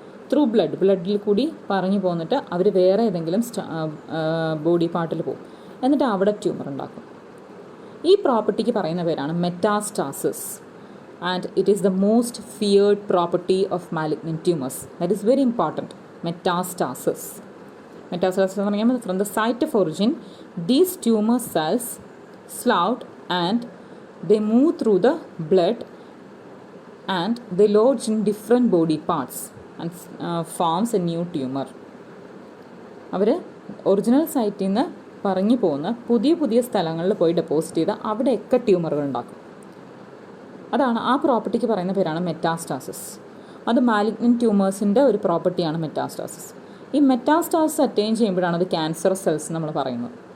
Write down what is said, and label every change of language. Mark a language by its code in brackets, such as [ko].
[ml] Through ബ്ലഡിൽ കൂടി പറഞ്ഞു പോന്നിട്ട് അവർ വേറെ ഏതെങ്കിലും ബോഡി പാർട്ടിൽ പോകും. എന്നിട്ട് അവിടെ ട്യൂമർ ഉണ്ടാക്കും. ഈ പ്രോപ്പർട്ടിക്ക് പറയുന്ന പേരാണ് metastasis. [en] And it is the most feared property of malignant tumours. That is very important. [ml] Metastasis എന്ന് പറഞ്ഞാൽ [en] From the site of origin these tumour cells sloughed and they move through the blood and they lodge in different body parts and forms a new tumor. [ml] Our original സൈറ്റിൽ നിന്ന് പറഞ്ഞു പോകുന്ന പുതിയ സ്ഥലങ്ങളിൽ പോയി deposit ചെയ്ത് അവിടെയൊക്കെ ട്യൂമറുകൾ ഉണ്ടാക്കും. അതാണ് ആ പ്രോപ്പർട്ടിക്ക് പറയുന്ന പേരാണ് മെറ്റാസ്റ്റാസിസ്. അത് മാലിഗ്നന്റ് ട്യൂമേഴ്സിൻ്റെ ഒരു പ്രോപ്പർട്ടിയാണ് മെറ്റാസ്റ്റാസിസ്. ഈ മെറ്റാസ്റ്റാസിസ് അറ്റൈൻ ചെയ്യുമ്പോഴാണ് അത് ക്യാൻസറസ് സെൽസ് നമ്മൾ പറയുന്നത്.